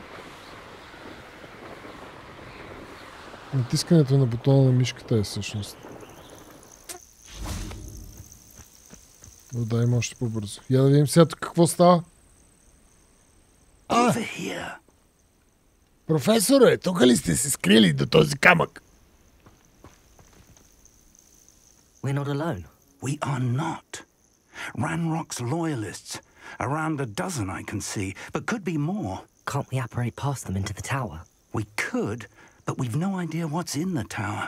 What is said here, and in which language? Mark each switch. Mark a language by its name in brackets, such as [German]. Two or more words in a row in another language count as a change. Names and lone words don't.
[Bulgarian] Натискането на бутона на мишката е всъщност. Но да, има още по-бързо. Я да видим сега тук какво става. Професоре, тук ли сте се скрили до този камък? [English] We're not alone. We are not. Ranrock's loyalists. Around a dozen I can see, but could be more. Can't we apparate past them into the tower? We could, but we've no idea what's in the tower.